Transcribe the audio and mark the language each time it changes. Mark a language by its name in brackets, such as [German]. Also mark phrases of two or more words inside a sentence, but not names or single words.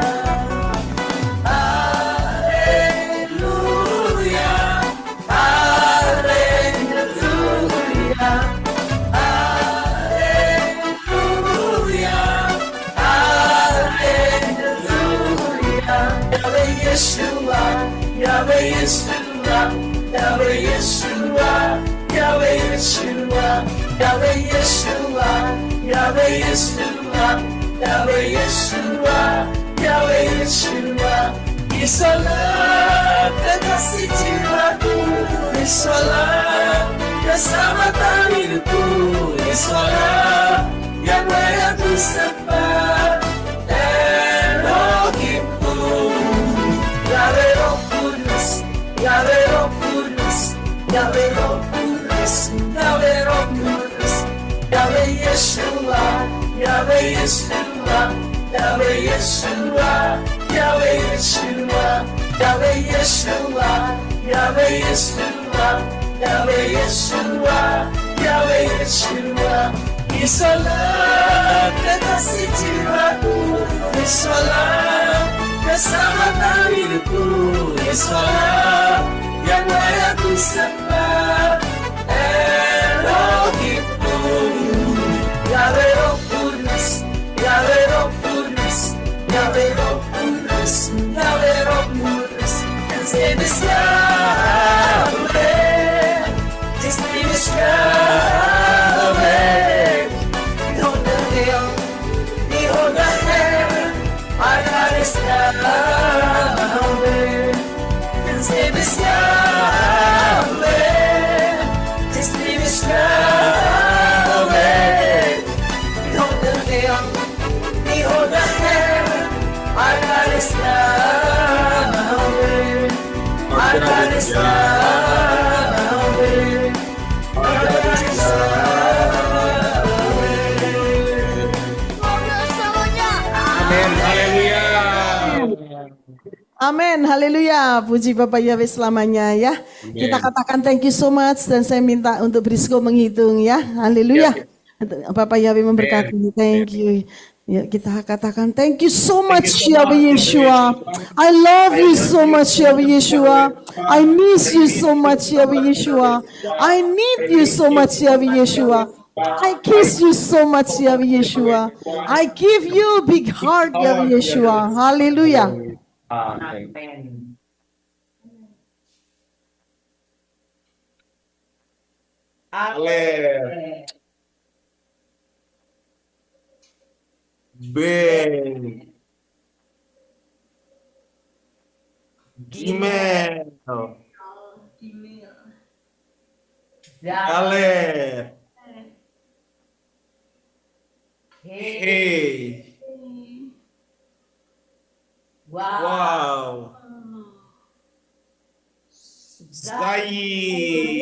[Indonesian] Haleluya, haleluya, haleluya, haleluya. Yahweh Yeshua, Yahweh Yeshua, Yahweh Yeshua, Yahweh Yeshua, Yahweh Yeshua, Yahweh Yeshua, Yahweh Yeshua, Yahweh Yeshua. Isalah kekasih jiwaku, Isalah keselamatan hidupku, Isalah Yahweh aku sembah, Elohimku. Yahweh Roh Kudus, Yahweh Roh Kudus, Yahweh Roh Kudus, Yahweh Roh Kudus, Yahweh Yeshua, Yahweh Yeshua, Yahweh Yeshua, Yahweh Yeshua, Yahweh Yeshua, Yahweh Yeshua, Yahweh Yeshua, Yahweh Yeshua. Isalah kekasih jiwaku, Isalah keselamatan hidupku, Isalah Yahweh aku sembah, Elohimku. Yahweh Roh Kudus, Yahweh Roh Kudus, Yahweh Roh Kudus, Yahweh Roh Kudus. [English] His name is Yahweh, His name is Yahweh. Behold the hill, behold the heaven, our God is Yahweh. His name is Yahweh, His name is Yahweh. Behold the hill, behold the heaven, our God is Yahweh. Our God is Yahweh. Our God is [Indonesian] Amin, haleluya. Amin, haleluya. Puji Bapak Yahweh selamanya ya. Kita katakan [English] thank you so much [Indonesian] dan saya minta untuk Brisco menghitung ya. Haleluya. Bapak Yahweh memberkati. [English] Thank you. [Indonesian] Ya, kita katakan [English] thank you so much [Indonesian] Yahweh Yeshua. [English] I love you so much Yahweh Yeshua. I miss you so much Yahweh Yeshua. I need you so much Yahweh Yeshua. I kiss you so much Yahweh Yeshua. I give you a big heart Yahweh Yeshua. Haleluya. [Indonesian] Amen. [Hebrew] Ale. Ben. Gimel. Ale. Hey. Wow. Zai.